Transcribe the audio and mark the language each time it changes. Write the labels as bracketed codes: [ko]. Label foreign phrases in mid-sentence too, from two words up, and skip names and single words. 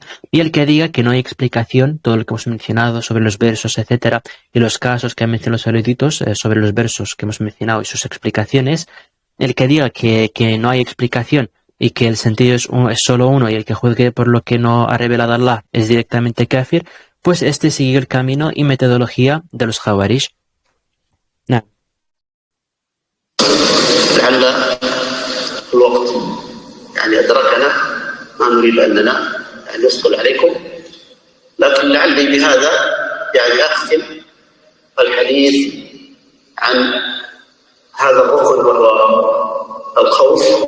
[es] Y el que diga que no hay explicación, todo lo que hemos mencionado sobre los versos, etcétera, y los casos que han mencionado los eruditos sobre los versos que hemos mencionado y sus explicaciones, el que diga que no hay explicación y que el sentido es solo uno y el que juzgue por lo que no ha revelado Allah es directamente kafir, pues este sigue el camino y metodología de los Khawarij. [ar] نعم. لعل الوقت يعني أدركنا، ما نريد أننا نثقل عليكم، لكن لعلي بهذا يعني أختم الحديث عن هذا الركن وهو الخوف،